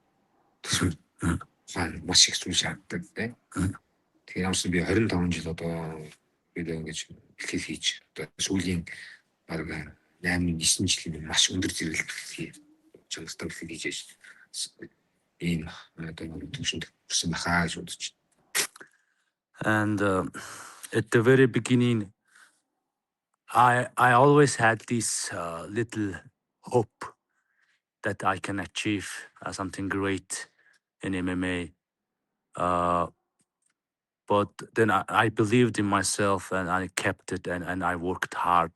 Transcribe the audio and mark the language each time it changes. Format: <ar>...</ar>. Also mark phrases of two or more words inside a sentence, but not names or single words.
<mn>Маш их зүйл шаарддаг тийм. Тэгээ ямарсан би 25 жил одоо бид ингэж ихэл хийж одоо сүүлийн баг 8-9 жилийн маш өндөр зэрэглэлт чанартай хийж ийм одоо төвшөнд хүрсэн бахаа гэж бодож байна.</mn> <en>And at the very beginning, I always had this little hope that I can achieve something great in MMA. But then I believed in myself, and I kept it, and I worked hard.</en>